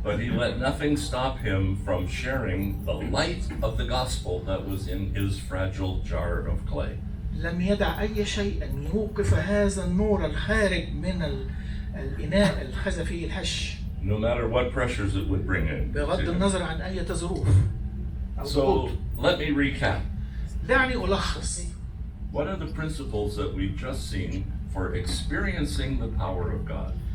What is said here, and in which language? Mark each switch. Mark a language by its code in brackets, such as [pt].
[en] But he let nothing stop him from sharing the light of the gospel that was in his fragile jar of clay. [ar] لم يدع أي شيء أن يوقف هذا النور الخارج من الإناء الخزفي الهش. [en] No matter what pressures it would bring in. [ar] بغض النظر عن أي ظروف. [en] So let me recap. [ar] دعني ألخص. [en] What are the principles that we've just seen for experiencing the power of God?